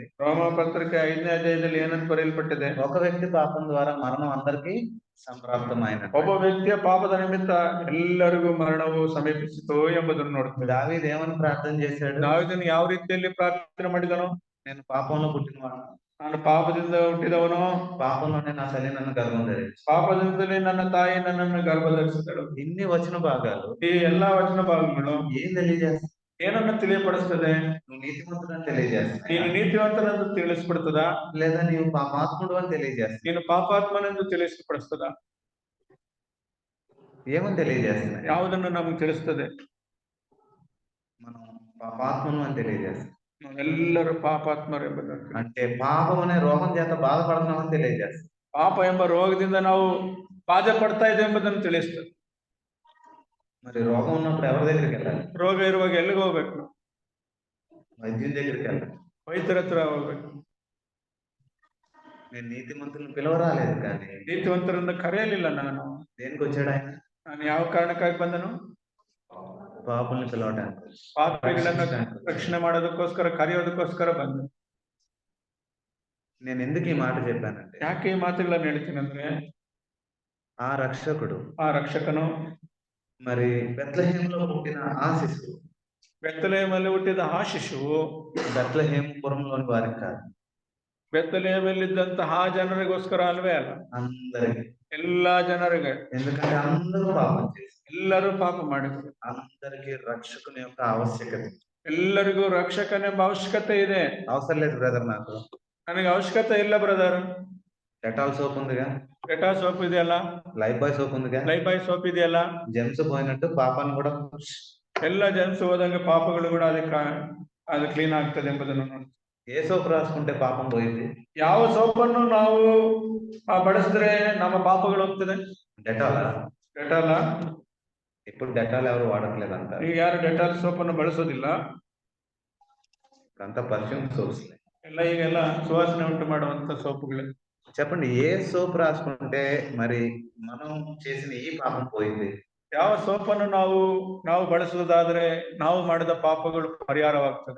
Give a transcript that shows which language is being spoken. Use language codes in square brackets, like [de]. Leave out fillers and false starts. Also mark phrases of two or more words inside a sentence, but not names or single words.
[kn] ರೋಮ ಪತ್ರಿಕೆ 5ನೇ ಅಧ್ಯಾಯದಲ್ಲಿ ಏನಂತ ಬರೆಯಲ್ಪಟ್ಟಿದೆ? [te] ఒక వ్యక్తి పాపం ద్వారా మరణం అందరికీ సంప్రాప్తమైన. [kn] ಒಬ್ಬ ವ್ಯಕ್ತಿಯ ಪಾಪದ ನಿಮಿತ್ತ ಎಲ್ಲರಿಗೂ ಮರಣವು ಸಮೀಪಿಸಿತು ಎಂಬುದನ್ನು ನೋಡ್ತೇವೆ. [te] దావీదు ఏమని ప్రార్థన చేశాడు? [kn] ದಾವೀದನು ಯಾವ ರೀತಿಯಲ್ಲಿ ಪ್ರಾರ್ಥನೆ ಮಾಡಿದನು? [te] నేను పాపంలో పుట్టినవాడు, [kn] ನಾನು ಪಾಪದಿಂದ ಹುಟ್ಟಿದವನು, [te] పాపంలోనే నా తల్లి నన్ను గర్భం ధరించింది. [kn] ಪಾಪದಿಂದಲೇ ನನ್ನ ತಾಯಿ ನನ್ನನ್ನು ಗರ್ಭಧರಿಸಿದಳು. [te] ఇన్ని వచన భాగాలు [kn] ಈ ಎಲ್ಲಾ ವಚನ ಭಾಗಗಳು [te] ఏం తెలియజేస్తాయి? [kn] ಏನನ್ನು ತಿಳಿಯಪಡಿಸ್ತದೆ? [te] నువ్వు నీతిమంతుడని తెలియజేస్తాయి, [kn] ನೀನು ನೀತಿವಂತನೆಂದು ತಿಳಿಸ್ಬಿಡ್ತದ? [te] లేదా నీవు పాపాత్ముడు అని తెలియజేస్తాయి? [kn] ನೀನು ಪಾಪಾತ್ಮನೆಂದು ತಿಳಿಸ್ಪಡಿಸ್ತದ? [te] ఏమని తెలియజేస్తున్నాయి? [kn] ಯಾವುದನ್ನು ನಮಗೆ ತಿಳಿಸ್ತದೆ? [te] మనం పాపాత్మను అని తెలియజేస్తాం. [kn] ನಾವೆಲ್ಲರೂ ಪಾಪಾತ್ಮರೆಂಬುದನ್ನು, [te] అంటే పాపం అనే రోగం చేత బాధపడుతున్నామని తెలియజేస్తాం. [kn] ಪಾಪ ಎಂಬ ರೋಗದಿಂದ ನಾವು ಬಾಧೆ ಪಡ್ತಾ ಇದೆ ಎಂಬುದನ್ನು ತಿಳಿಸ್ತದೆ. [te] మరి రోగం ఉన్నప్పుడు ఎవరి దగ్గరికి వెళ్ళాలి? [kn] ರೋಗ ಇರುವಾಗ ಎಲ್ಲಿಗೆ ಹೋಗ್ಬೇಕು? [te] వైద్యుని దగ్గరికి వెళ్ళాలి. [kn] ವೈದ್ಯರ ಹತ್ರ ಹೋಗ್ಬೇಕು. [te] నేను నీతిమంతులను పిలవరాలేదు కానీ [kn] ನೀತಿವಂತರನ್ನ ಕರೆಯಲಿಲ್ಲ ನಾನು. [te] దేనికి వచ్చాడు ఆయన? [kn] ನಾನು ಯಾವ ಕಾರಣಕ್ಕಾಗಿ ಬಂದನು? [te] పాపుల్ని పిలవడానికి, [kn] ಪಾಪಿಗಳನ್ನ [te] రక్షించడానికి. [kn] ರಕ್ಷಣೆ ಮಾಡೋದಕ್ಕೋಸ್ಕರ, ಕರೆಯೋದಕ್ಕೋಸ್ಕರ ಬಂದ. [te] నేను ఎందుకు ఈ మాట చెప్పానంటే, [kn] ಯಾಕೆ ಈ ಮಾತುಗಳನ್ನ ಹೇಳ್ತೀನಂದ್ರೆ, [te] ఆ రక్షకుడు, [kn] ಆ ರಕ್ಷಕನು [te] మరి బెత్లెహేములో పుట్టిన ఆ శిశువు, [kn] ಬೆತ್ತಲೆಹೇಮಲ್ಲಿ ಹುಟ್ಟಿದ ಆ ಶಿಶುವು [te] బెత్లెహేము పురంలోని వారికి కాదు, [kn] ಬೆತ್ತಲೆಹೇಮಲ್ಲಿದ್ದಂತಹ ಜನರಿಗೋಸ್ಕರ ಅಲ್ವೇ ಅಲ್ಲ, [te] అందరికి. [kn] ಎಲ್ಲಾ ಜನರಿಗೆ. [te] ఎందుకంటే అందరూ పాపం చేసి, [kn] ಎಲ್ಲರೂ ಪಾಪ ಮಾಡಿದ್ರು. [te] అందరికి రక్షకుని యొక్క ఆవశ్యకత. [kn] ಎಲ್ಲರಿಗೂ ರಕ್ಷಕನೆಂಬ ಅವಶ್ಯಕತೆ ಇದೆ. [te] అవసరం లేదు బ్రదర్, నాకు [kn] ನನಗೆ ಅವಶ್ಯಕತೆ ಇಲ್ಲ ಬ್ರದರ್. [te] డెటాల్ సోప్ ఉందిగా, [kn] ಡೆಟಾ ಸೋಪ್ ಇದೆಯಲ್ಲ, [te] లైఫ్ బాయ్ సోప్ ఉందిగా, [kn] ಲೈಫ್ ಬಾಯ್ ಸೋಪ್ ಇದೆಯಲ್ಲ, [te] జెమ్స్ పోయినట్టు పాపాన్ని కూడా [kn] ಎಲ್ಲ ಜನ್ಸ್ ಹೋದಂಗೆ ಪಾಪಗಳು ಕೂಡ ಅದು ಕ್ಲೀನ್ ಆಗ್ತದೆ ಎಂಬುದನ್ನು ನೋಡಿ. [te] ఏ సోప్ రాసుకుంటే పాపం పోయింది? [kn] ಯಾವ ಸೋಪನ್ನು ನಾವು ಬಳಸಿದ್ರೆ ನಮ್ಮ ಪಾಪಗಳು ಹೋಗ್ತದೆ? [te] డెటాల్. [kn] ಡೆಟಾಲ. [te] ఇప్పుడు డెటాల్ ఎవరు వాడట్లేదంట, [kn] ಈಗ ಯಾರು ಡೆಟಾಲ್ ಸೋಪನ್ನು ಬಳಸೋದಿಲ್ಲ. [te] ఇప్పుడంతా [en] perfume soaps. [kn] ಎಲ್ಲ ಈಗೆಲ್ಲ ಸುವಾಸನೆ ಉಂಟು ಮಾಡುವಂತ ಸೋಪುಗಳೇ. [te] చెప్పండి, ఏ సోప్ రాసుకుంటే మరి మనం చేసిన ఈ పాపం పోయింది? [kn] ಯಾವ ಸೋಪನ್ನು ನಾವು ಬಳಸುವುದಾದ್ರೆ ನಾವು ಮಾಡಿದ ಪಾಪಗಳು ಪರಿಹಾರವಾಗ್ತದೆ.